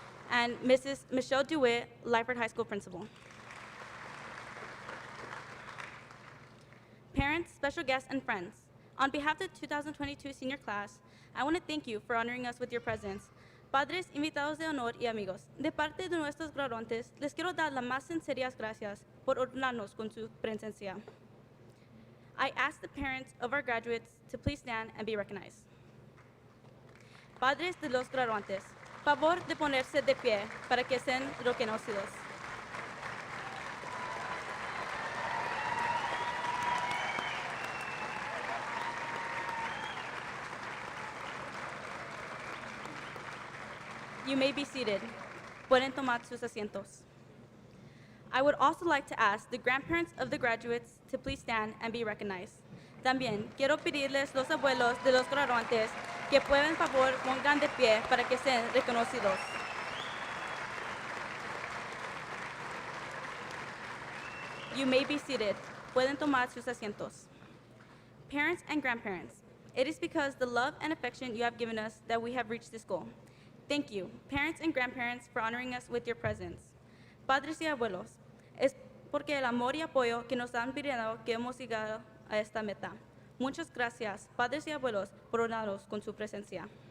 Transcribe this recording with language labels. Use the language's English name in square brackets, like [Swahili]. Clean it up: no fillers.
[English] And Mrs. Michelle DeWitt, Lyford High School Principal. Parents, special guests, and friends, on behalf of the 2022 senior class, I want to thank you for honoring us with your presence. [Spanish] Padres, invitados de honor y amigos, de parte de nuestros graduantes, les quiero dar las más sinceras gracias por honrarnos con su presencia. [English] I ask the parents of our graduates to please stand and be recognized. [Spanish] Padres de los graduantes, favor de ponerse de pie para que sean reconocidos. [English] You may be seated. [Spanish] Pueden tomar sus asientos. [English] I would also like to ask the grandparents of the graduates to please stand and be recognized. [Spanish] También quiero pedirles los abuelos de los graduantes que puedan favor pongan de pie para que sean reconocidos. [English] You may be seated. [Spanish] Pueden tomar sus asientos. [English] Parents and grandparents, it is because the love and affection you have given us that we have reached this goal. Thank you, parents and grandparents, for honoring us with your presence. [Spanish] Padres y abuelos, es porque el amor y apoyo que nos han brindado que hemos llegado a esta meta. Muchas gracias, padres y abuelos, por honrarnos con su presencia.